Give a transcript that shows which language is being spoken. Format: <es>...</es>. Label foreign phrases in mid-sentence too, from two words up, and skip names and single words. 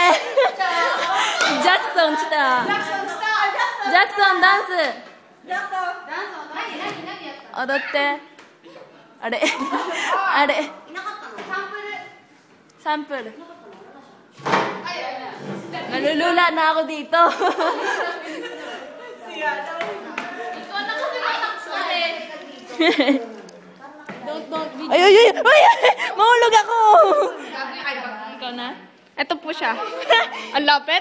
<ja>Jackson 来た。Jackson ダンス。踊って。あれ。あれ。サンプル。</ja> <tl>Nalulula na ako dito. Ay, ay, ay! Ay! Mahulog ako! Ikaw na? Ito po siya. Ang lapit.</tl>